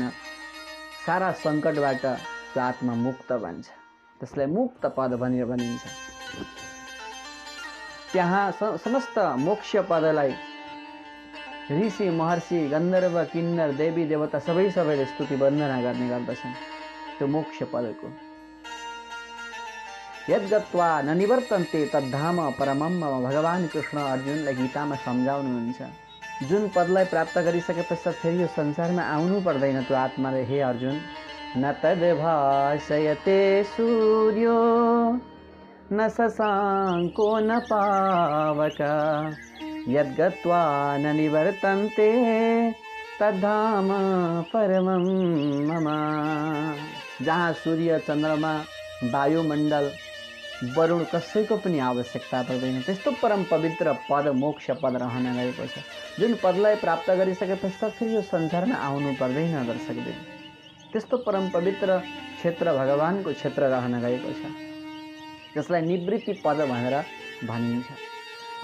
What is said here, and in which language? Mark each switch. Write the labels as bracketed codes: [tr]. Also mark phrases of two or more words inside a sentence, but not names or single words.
[ne] सारा सङ्कटबाट त्यो आत्मा मुक्त बन्छ। त्यसलाई मुक्त पद भनेर भनिन्छ। त्यहाँ समस्त मोक्ष पदलाई ऋषि महर्षि गन्धर्व किन्नर देवी देवता सबैले स्तुति वन्दना गर्ने गर्दछन्। त्यो मोक्ष पदको [sa] यद्गत्वा न निवर्तन्ते तद्धाम परमम [ne] भगवान कृष्ण अर्जुनलाई गीतामा सम्झाउनुहुन्छ। जुन पदलाई प्राप्त गरिसके पश्चात फेरि यो संसारमा आउनु पर्दैन त्यो आत्माले, [sa] हे अर्जुन न तद्भासयते सूर्यो न शशाङ्को न पावक यद्गत्वा न निवर्तन्ते तद्धाम परमं मम। [ne] जहाँ सूर्य चन्द्रमा वायुमण्डल वरुण कसैको पनि आवश्यकता पर्दैन त्यस्तो परम पवित्र पद मोक्ष पद रहन गएको छ, जुन पदलाई प्राप्त गरिसके पश्चात फेरि यो संसारमा आउनु पर्दैन दर्शकबिन। त्यस्तो परम पवित्र क्षेत्र भगवानको क्षेत्र रहन गएको छ, जसलाई निवृत्ति पद भनेर भनिन्छ।